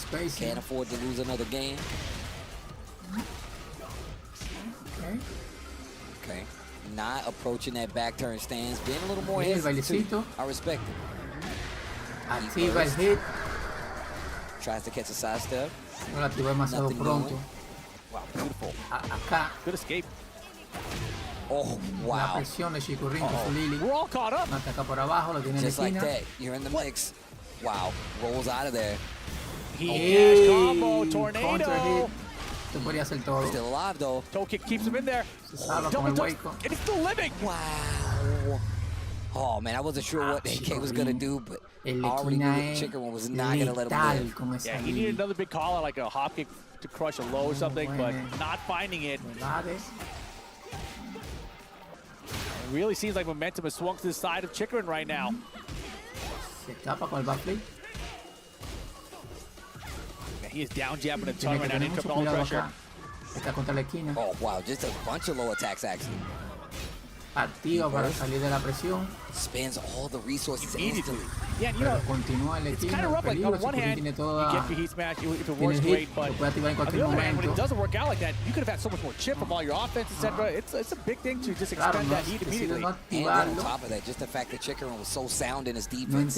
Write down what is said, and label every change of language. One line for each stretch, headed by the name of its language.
English: Can't afford to lose another game. Okay. Not approaching that back turn stance, being a little more hesitant. I respect it.
Spanish: Activa el hit.
English: Tries to catch a sidestep.
Spanish: No la activó demasiado pronto.
English: Wow, beautiful.
Spanish: Acá.
English: Good escape. Oh, wow.
Spanish: La presión de Chikurrin con su Lily.
English: We're all caught up.
Spanish: Ataca por abajo, lo tiene en la
English: Just like
Spanish: esquina.
English: that. You're in the mix. Wow. Rolls out of there.
Spanish: He combo, tornado. Contra hit. Esto podría ser todo.
English: Still alive though. Toe kick keeps him in there.
Spanish: Se salva con el hueco.
English: And he's still living. Wow. Oh man, I wasn't sure what AK was gonna do, but I already knew that Chikrin was not gonna let him live. Yeah, he needed another big call out, like a hop kick to crush a low or something, but not finding it. It really seems like momentum has swung to the side of Chikrin right now.
Spanish: Se escapa con el backflip.
English: He is down jabbing a ton right now, interrupt all the pressure.
Spanish: Está contra la esquina.
English: Oh wow, just a bunch of low attacks actually.
Spanish: Activa para salir de la presión.
English: Spends all the resources instantly. Yeah, you know,
Spanish: continúa el
English: it's kind of rough. Like on one hand, you get your heat smash if it works great, but on the other hand, when it doesn't work out like that, you could have had so much more chip from all your offense, etc. It's a big thing to just expend that heat immediately. And on top of that, just the fact that Chikrin was so sound in his defense.